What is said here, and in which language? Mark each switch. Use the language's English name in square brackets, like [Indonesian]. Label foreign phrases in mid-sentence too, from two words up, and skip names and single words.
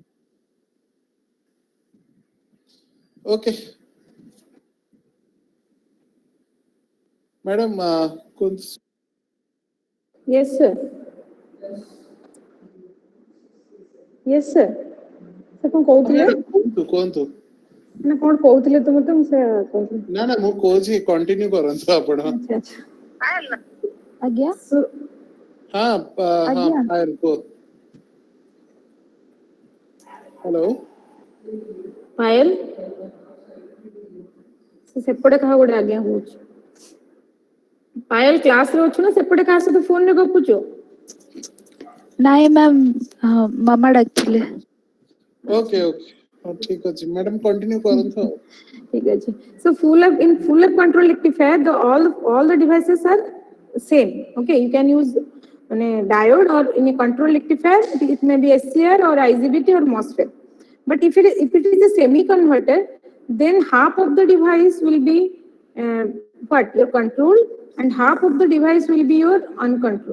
[English] Okay. Madam, Yes, sir. Yes, sir. Sir, [Odia] କଣ କହୁଥିଲେ? କୁହନ୍ତୁ। ନା କଣ କହୁଥିଲେ ତ ମତେ ମୁଁ ସେ କହୁଥିଲି। ନା ନା ମୁଁ କହୁଛି କଣ୍ଟିନ୍ୟୁ କରନ୍ତୁ ଆପଣ। ଆଚ୍ଛା ଆଚ୍ଛା। ଆଜ୍ଞା। ହଁ ହଁ ପାୟଲ କୁହ। ହ୍ୟାଲୋ ପାୟଲ ସେପଟେ କାହା ଗୋଟେ ଆଜ୍ଞା କହୁଛି। ପାୟଲ କ୍ଲାସ ରେ ଅଛୁ ନା ସେପଟେ କାହା ସହିତ ଫୋନ ରେ ଗପୁଛୁ? ନାଇଁ ମ୍ୟାମ୍ ମାମା ଡାକିଥିଲେ। [English] okay okay [Odia] ଠିକ ଅଛି ମ୍ୟାଡାମ କଣ୍ଟିନ୍ୟୁ କରନ୍ତୁ। [Hindi] ठीक है जी। [English] So in full up control rectifier, all the devices are same. Okay, you can use diode, or in a control rectifier it may be SCR or IGBT or MOSFET. But if it is a semi converter, then half of the device will be your control, and half of the device will be your uncontrolled.